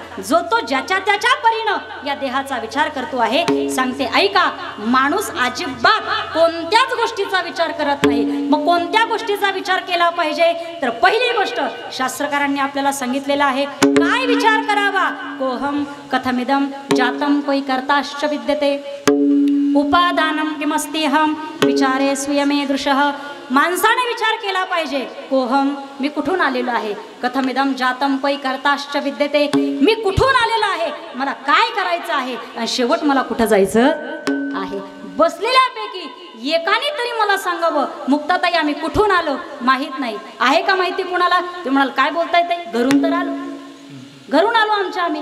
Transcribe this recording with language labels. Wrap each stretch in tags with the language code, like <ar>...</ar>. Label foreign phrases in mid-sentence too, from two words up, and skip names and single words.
<mr>जो तो ज्याच्या त्याच्या परीनं या देहाचा विचार करतो आहे. सांगते ऐका, माणूस अजिबात कोणत्याच गोष्टीचा विचार करत नाही. मग कोणत्या गोष्टीचा विचार केला पाहिजे? तर पहिली गोष्ट शास्त्रकारांनी आपल्याला सांगितलेलं आहे, काय विचार करावा?</mr> <sa>कोहम कथमिदम जातम कोई कर्ताश्च विद्यते उपादानम किमस्तीहम विचारे स्वयमेदृशः.</sa> <mr>माणसाने विचार केला पाहिजे, कोहम मी कुठून आलेलो आहे,</mr> <sa>कथमिदम जातम कोई कर्ताश्च विद्यते</sa> <mr>मी कुठून आलेलो आहे, मला काय करायचं आहे आणि शेवट मला कुठं जायचं आहे. बसलेल्यापैकी एकाने तरी मला सांगावं, मुक्ताताई आम्ही कुठून आलो माहीत नाही. आहे का माहिती कुणाला? ते म्हणाल काय बोलताय ते? घरून तर आलो, घरून आलो आमच्या आम्ही.</mr>